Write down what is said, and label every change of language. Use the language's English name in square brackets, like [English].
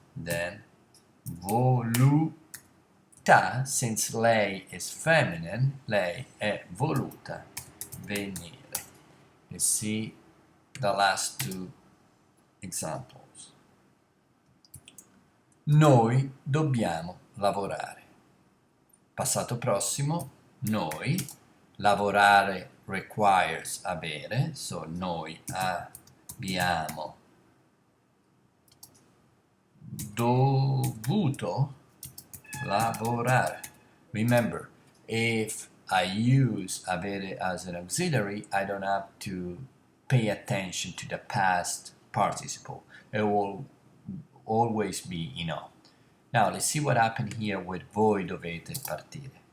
[English] Then [Italian] voluta, [English] since [Italian] lei [English] is feminine, [Italian] lei è voluta venire. [English] Let's see the last two examples. [Italian] Noi dobbiamo lavorare. Passato prossimo, noi. Lavorare [English] requires [Italian] avere, [English] so [Italian] noi abbiamo dovuto lavorare. [English] Remember, if I use avere as an auxiliary, I don't have to pay attention to the past participle. It will always be ino. Now let's see what happened here with [Italian] voi dovete partire.